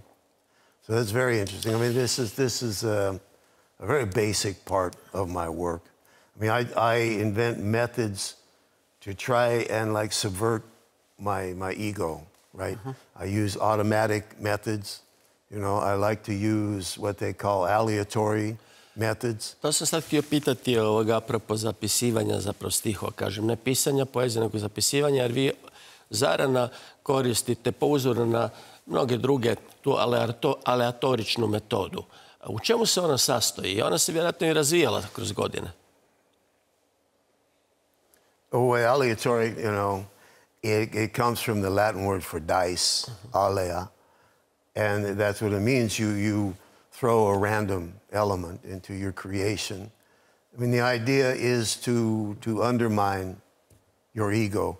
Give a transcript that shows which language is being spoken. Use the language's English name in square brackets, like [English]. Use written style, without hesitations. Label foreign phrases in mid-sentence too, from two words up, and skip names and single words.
[English] So that's very interesting. I mean, this is a very basic part of my work. I mean, I invent methods to try and like subvert my ego, right? I use automatic methods. You know, I like to use what they call aleatory methods. [Croatian] To sam sad htio pitati apropo zapisivanja, zapravo stihova, kažem, ne pisanja poezije, nego zapisivanja, jer vi zarana koristite po uzoru na mnoge druge tu aleatoričnu metodu. U čemu se ona sastoji? Ona se vjerojatno i razvijala kroz godine. [English] Aleatory, you know, it comes from the Latin word for dice, alea. And that's what it means. You throw a random element into your creation. I mean, the idea is to undermine your ego.